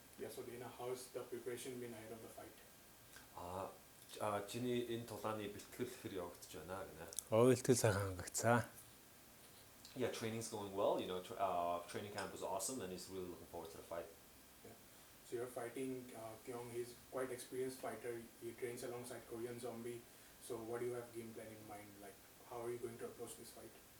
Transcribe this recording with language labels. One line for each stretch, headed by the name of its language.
English: so Danaa, how's the preparation been ahead of the fight?
Mongolian: Чиний энэ тулааны бэлтгэл хэр явагдаж байна гэнэ. Бэлтгэл сайхан хангагдсан.
English: Yeah, training's going well. You know, training camp was awesome, and he's really looking forward to the fight. Yeah. So you're fighting Kyung. He's quite experienced fighter. He trains alongside Korean Zombie. So what do you have game plan in mind? Like, how are you going to approach this fight?